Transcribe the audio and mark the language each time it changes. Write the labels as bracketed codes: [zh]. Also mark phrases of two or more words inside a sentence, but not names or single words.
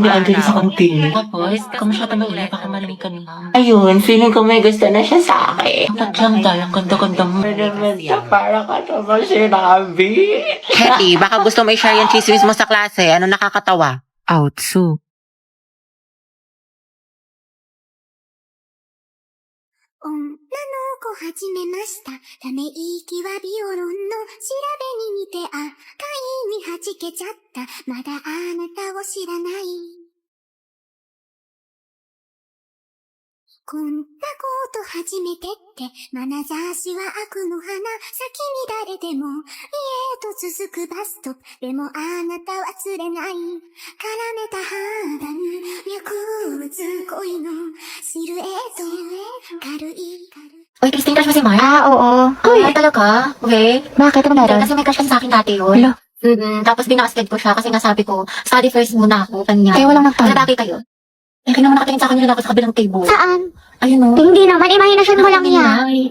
[tl] kami andyan sa araw? kantin. Tapos, kamusta na ulit? Baka malamig kanina. Ayun, feeling ko may gusto na siya sa akin. Ba't lang dahil ang ganda-ganda mo? Para ka naman sinabi. Heti, baka gusto mo i-share yung chismis mo sa klase. Ano nakakatawa? Outsu. [ja] 女の子始めました。ため息はビオロンの調べに似て赤いに弾けちゃった。まだあなたを知らない。こんなこと初めてって、眼差しは悪の花、先に誰でも、家へと続くバスト、でもあなたは釣れない。絡めた肌に脈打つ恋のシルエット、軽い。 [tl] Uy, Christine, crush mo si Mark? Oo. Ay, talaga? Okay. Bakit? Ano meron? Kasi may crush kasi sa akin dati yun. Hello? Tapos binasted ko siya kasi nga sabi ko, [en] study first [tl] muna ako, kanya. Kaya walang nagtanong. Wala bagay kayo. Eh, kaya naman nakatingin sa akin yun ako sa kabilang table. Saan? Ayun o. Hindi naman, imahinasyon mo lang yan.